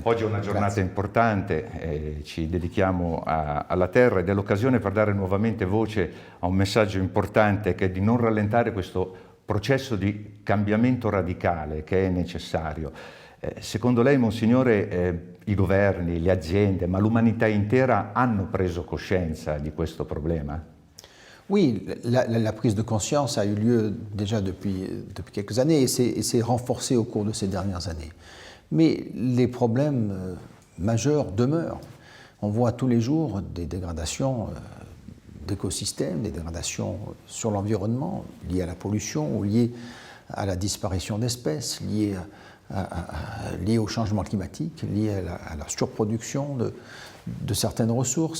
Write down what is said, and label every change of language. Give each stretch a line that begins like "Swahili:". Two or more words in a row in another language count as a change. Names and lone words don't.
Italian: Oggi è una giornata importante, ci dedichiamo alla terra ed è l'occasione per dare nuovamente voce a un messaggio importante che è di non rallentare questo processo di cambiamento radicale che è necessario. Secondo lei, Monsignore, i governi, le aziende, ma l'umanità intera hanno preso coscienza di questo problema?
French: Oui, la prise de conscience a eu lieu déjà depuis quelques années et s'est renforcée au cours de ces dernières années. Mais les problèmes majeurs demeurent. On voit tous les jours des dégradations d'écosystèmes, des dégradations sur l'environnement liées à la pollution ou liées à la disparition d'espèces, liées au changement climatique, liées à la surproduction de certaines ressources.